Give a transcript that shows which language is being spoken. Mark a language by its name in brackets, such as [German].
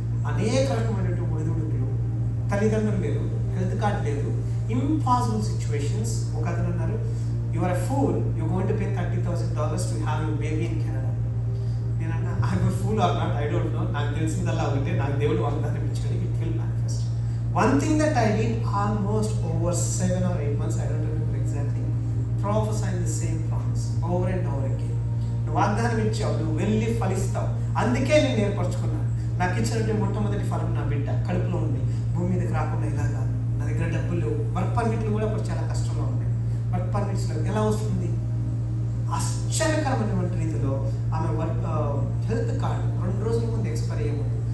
[Telugu] అనేక రకమైనటువంటి ఒడిదుడుకులు, తల్లిదండ్రులు లేదు, హెల్త్ కార్డ్ లేదు, [English] Impossible situations. [Telugu] ఒక అతను అన్నారు, [English] You are a fool, you going to pay $30,000 to have your baby in Canada. [Telugu] నేను అన్నా, [English] I am a fool or not, I don't know. [Telugu] నాకు తెలిసిందల్లా ఒకటే, నాకు దేవుడు వాగ్దానం ఇచ్చాడు, [English] It will manifest. One thing that I did almost over 7 or 8 months, I don't remember exactly, prophesying the same promise over and over again. [Telugu] నువ్వు వాగ్దానం ఇచ్చావు, నువ్వు వెళ్ళి ఫలిస్తావు, అందుకే నేను ఏర్పరచుకున్నాను. నాకు ఇచ్చినట్టు మొట్టమొదటి ఫలం నా బిడ్డ కడుపులో ఉంది. భూమి మీదకి రాకుండా ఇలాగా, నా దగ్గర డబ్బులు లేవు. వర్క్ పర్మిట్లు కూడా ఇప్పుడు చాలా కష్టంగా ఉన్నాయి. వర్క్ పర్మిట్స్ ఎలా వస్తుంది? ఆశ్చర్యకరమైనటువంటి రీతిలో ఆమె హెల్త్ కార్డు 2 రోజుల ముందు ఎక్స్పైర్ అయ్యేది.